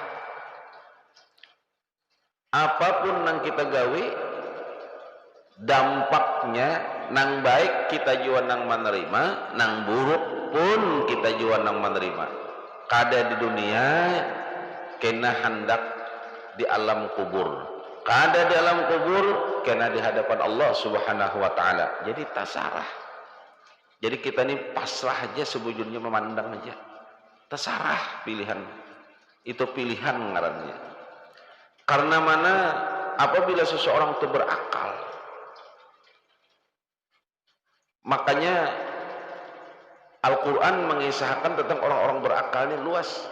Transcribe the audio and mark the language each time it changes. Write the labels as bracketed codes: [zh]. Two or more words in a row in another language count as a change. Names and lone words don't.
[bjn] Apapun yang kita gawe, dampaknya nang baik kita jua nang menerima, nang buruk pun kita jua nang menerima. Kada di dunia, kena hendak di alam kubur. Kada di alam kubur, kena di hadapan Allah [ar] سبحانه وتعالى. [bjn] Jadi terserah. Jadi kita ini pasrah aja, sebujurnya memandang aja. Terserah pilihan. Itu pilihan ngarannya. Karena mana apabila seseorang itu berakal, makanya Al-Quran mengisahkan tentang orang-orang berakal ini luas.